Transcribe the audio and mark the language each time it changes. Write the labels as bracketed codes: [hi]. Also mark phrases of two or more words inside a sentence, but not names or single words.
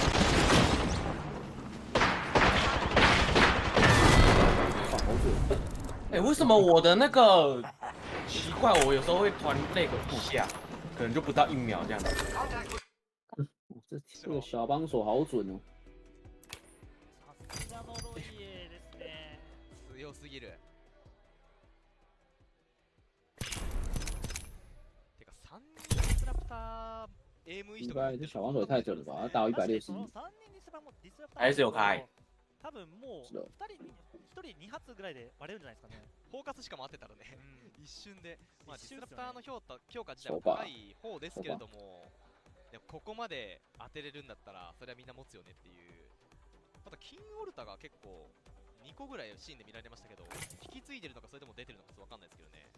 [zh] 哎，为什么我的那个奇怪？我有时候会突然那个一下，可能就不到1秒这样子。这个小帮手好准哦。 [ja] 強すぎる。てか3人ディスラプター AM いい人が。 [zh] 这小帮手也太准了吧！他打我161。还是有開。 [ja] 多分もう1人2発ぐらいで割れるんじゃないですかね。フォーカスしかも合ってたらね、一瞬で、まあ、ディスラプターの強化自体は高い方ですけれども、でもここまで当てれるんだったら、それはみんな持つよねっていう。あと、キングオルタが結構、2個ぐらいシーンで見られましたけど、引き継いでるのか、それとも出てるのか、わかんないですけどね。